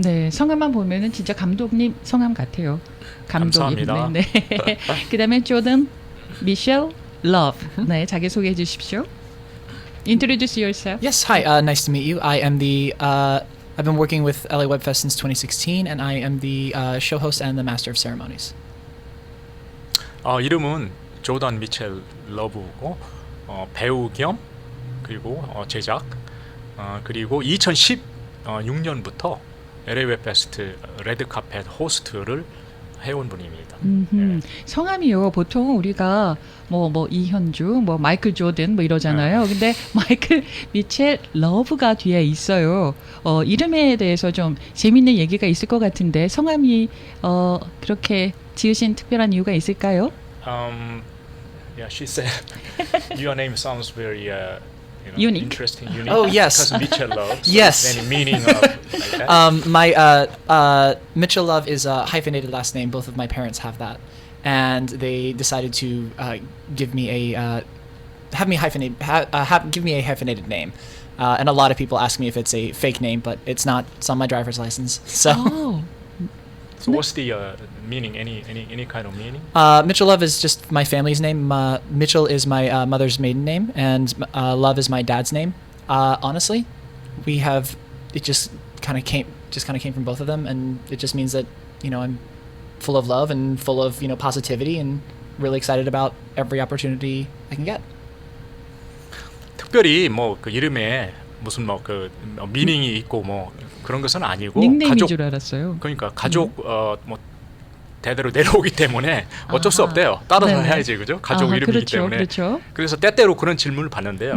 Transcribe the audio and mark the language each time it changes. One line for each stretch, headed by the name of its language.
Korean: 네, 성함만 보면은 진짜 감독님 성함 같아요. 감독님. 감사합니다. 네. 그다음에 조던 미셸 러브. 네, 자기 소개해 주십시오.
English: Introduce yourself. Yes, hi. Nice to meet you. I am I've been working with LA Webfest since 2016, and I am the show host and the master of ceremonies.
Korean: 이름은 조던 미첼 러브고 배우 겸 그리고 제작 그리고 2016년부터 LA 웹페스트 레드카펫 호스트를 해온 분입니다. 네. 성함이요. 보통 우리가 뭐 이현주, 뭐 마이클 조던 뭐 이러잖아요. 근데 마이클 미첼 러브가 뒤에 있어요. 이름에 대해서 좀 재밌는 얘기가 있을 것 같은데 성함이 그렇게 지으신 특별한 이유가 있을까요?
English: Yeah, she said your name sounds very unique. interesting, unique. Oh, yes. Because Mitchell Love. So Yes. Any meaning of like that? My Mitchell Love is a hyphenated last name. Both of my parents have that, and they decided to give me a give me a hyphenated name. And a lot of people ask me if it's a fake name, but it's not. It's on my driver's license. So. Oh. So what's the meaning? Any kind of meaning? Mitchell Love is just my family's name. Mitchell is my mother's maiden name, and Love is my dad's name. Honestly, it just kind of came from both of them, and it just means that I'm full of love and full of positivity and really excited about every opportunity I can get.
Korean: 특별히 뭐 그 이름에 무슨 뭐 그 미닝이 있고 뭐 그런 것은 아니고 닉네임인 가족 줄 알았어요. 그러니까 가족 뭐 대대로 내려오기 때문에 어쩔 수 없대요. 따라서 네네. 해야지 그죠? 가족 이름이기 그렇죠, 때문에. 그렇죠. 그래서 때때로 그런 질문을 받는데요.